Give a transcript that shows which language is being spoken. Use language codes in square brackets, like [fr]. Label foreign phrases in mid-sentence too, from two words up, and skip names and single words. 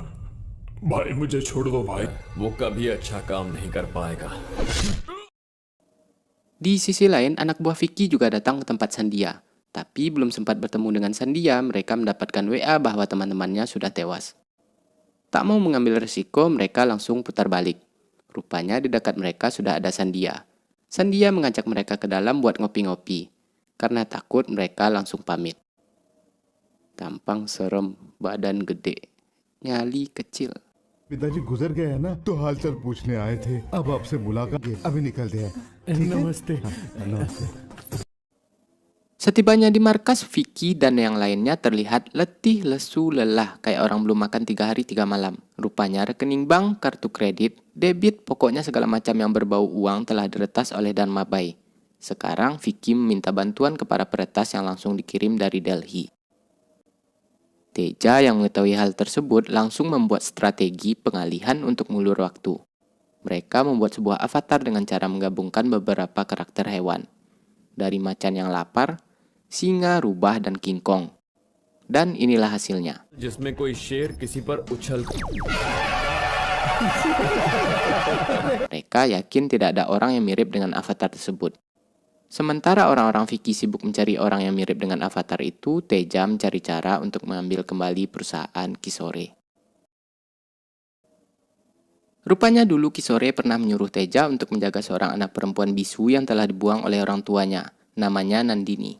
[hi] भाई मुझे छोड़ दो भाई। वो कभी अच्छा काम नहीं कर पाएगा। [id] Di sisi lain, anak buah Vicky juga datang ke tempat Sandia. Tapi belum sempat bertemu dengan Sandia, mereka mendapatkan WA bahwa teman-temannya sudah tewas. Tak mau mengambil resiko, mereka langsung putar balik. Rupanya di dekat mereka sudah ada Sandia. Sandia mengajak mereka ke dalam buat ngopi-ngopi. Karena takut, mereka langsung pamit. Tampang serem, badan gede, nyali kecil. [hi] पिताजी गुजर गए हैं ना, तो हालचाल पूछने आए थे। अब आपसे मुलाकात अभी निकलते हैं। नमस्ते नमस्ते। [id] Setibanya di markas, Vicky dan yang lainnya terlihat letih, lesu, lelah, kayak orang belum makan 3 hari 3 malam. Rupanya rekening bank, kartu kredit, debit, pokoknya segala macam yang berbau uang telah diretas oleh Dharma Bai. Sekarang Vicky meminta bantuan ke para peretas yang langsung dikirim dari Delhi. Teja yang mengetahui hal tersebut langsung membuat strategi pengalihan untuk mengulur waktu. Mereka membuat sebuah avatar dengan cara menggabungkan beberapa karakter hewan. Dari macan yang lapar, singa, rubah, dan King Kong. Dan inilah hasilnya. [hi] जिसमें कोई शेर किसी पर उछल [id] Mereka yakin tidak ada orang yang mirip dengan avatar tersebut. Sementara orang-orang Vicky sibuk mencari orang yang mirip dengan avatar itu, Teja mencari cara untuk mengambil kembali perusahaan Kisore. Rupanya dulu Kisore pernah menyuruh Teja untuk menjaga seorang anak perempuan bisu yang telah dibuang oleh orang tuanya, namanya Nandini.